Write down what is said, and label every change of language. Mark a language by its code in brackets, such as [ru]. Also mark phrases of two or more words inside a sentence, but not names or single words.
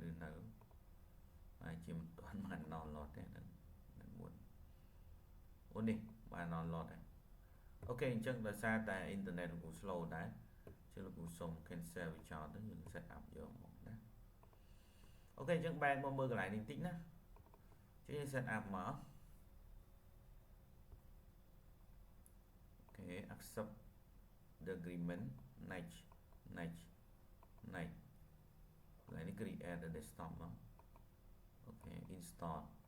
[km] ឬនៅហើយជាមិនទាន់បាន download ទេនៅមុនអូនេះបាន download ហើយអូខេអញ្ចឹងដោយសារតែអ៊ីនធឺណិតលោកគ្រូ slow ដែរចឹងលោកគ្រូសូម cancel វាចោលទៅយើង [en] set up [km] យកមកណាអូខេអញ្ចឹងបែរមកមើលកន្លែងនេះបន្តិចណាចឹងយើង [en] set up [km] មក [en] អូខេ accept the agreement next [km] កន្លែងនេះ [en] create the desktop មកអូខេ install